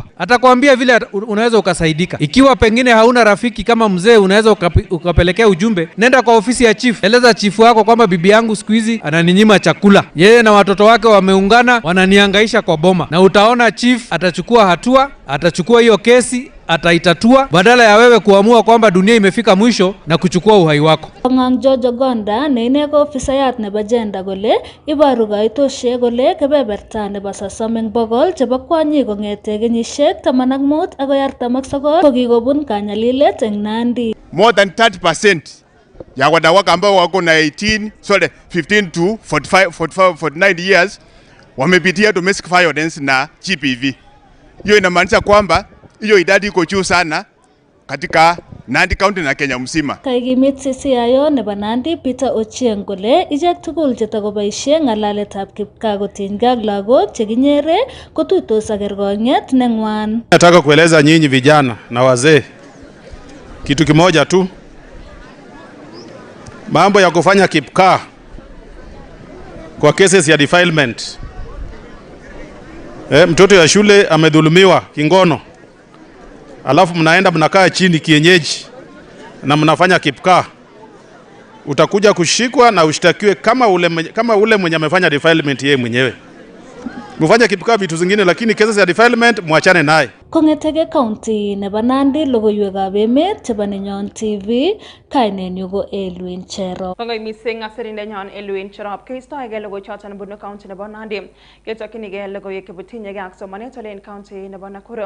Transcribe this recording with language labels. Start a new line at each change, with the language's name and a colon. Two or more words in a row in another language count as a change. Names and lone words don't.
Swahili: Atakwambia vile unaweza ukasaidika. Ikiwa pengine hauna rafiki kama mzee, unaweza ukapelekea ujumbe, nenda kwa ofisi ya chief, eleza chief wako kwamba bibi yangu siku hizi ananinyima chakula, yeye na watoto wake wameungana wananihangaisha kwa boma, na utaona chief atachukua hatua, atachukua hiyo kesi, ataitatua badala ya wewe kuamua kwamba dunia imefika mwisho na kuchukua uhai wako.
Kalenjin: Ngang Jojo Gonda ne ine ko ofisayat nebo gender gole ibaru kaitoshek gole kebeberta nebo 30 bogol chebo kwanyik kong'ete kenyisiek 15 agoi 49 kokikobun kanyalilet eng Nandi.
English: More than
Swahili: 30% ya wanawake ambao wako na
English: 15 to 49 years
Swahili: wamepitia
English: domestic violence
Swahili: na GBV. Hiyo inamaanisha kwamba hiyo idadi iko juu sana katika Nandi County na Kenya mzima.
Kalenjin: Kaikimit CCIO nebo Nandi Peter Ochieng kole ichek tugul chetakoboisie ng'alaletab kipkaa kotinygei ak lagok chekinyere kotuitos ak kergong'et neng'wan.
Swahili: Nataka kueleza nyinyi vijana na wazee kitu kimoja tu. Mambo ya kufanya kipkaa kwa cases ya defilement. Mtoto ya shule amedhulumiwa kingono, alafu mnaenda mnakaa chini kienyeji na mnafanya kipkaa, utakuja kushikwa na ushtakiwe kama ule mwenye amefanya defilement yeye mwenyewe. Mfanya kipkaa vitu zingine, lakini cases ya defilement muachane naye.
Kalenjin: Kong'etege county nebo Nandi, Logoiywekab Emet chebo Nenyon TV, kainenyu ko Elwin Cherop. Kongoi missing asirin Nenyon Elwin Cherop keistoege logoichoton bunu county nebo Nandi. Ketokchinigei logoiwek chebutinyegei ak somanet olen county nebo Nakuru.